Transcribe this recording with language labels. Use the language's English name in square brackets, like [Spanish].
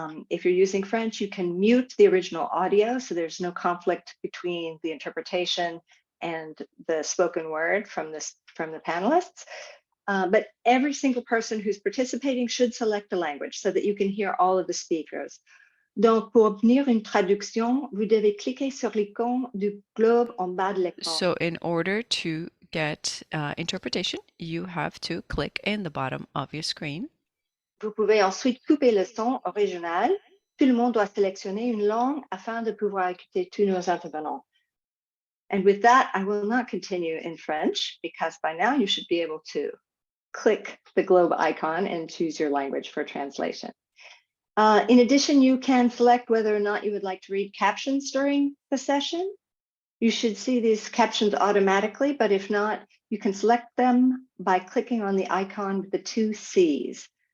[English] If you're using French, you can mute the original audio, so there's no conflict between the interpretation and the spoken word from the panelists. But every single person who's participating should select a language so that you can hear all of the speakers. [French] Donc, pour obtenir une traduction, vous devez cliquer sur l'icône du globe en bas de l'écran. [English] So in order to get interpretation, you have to click in the bottom of your screen. [French] Vous pouvez ensuite couper le son original. Tout le monde doit sélectionner une langue afin de pouvoir écouter tous nos intervenants. [English] And with that, I will not continue in French because by now you should be able to click the globe icon and choose your language for translation. In addition, you can select whether or not you would like to read captions during the session. You should see these captions automatically, but if not, you can select them by clicking on the icon with the 2 C's.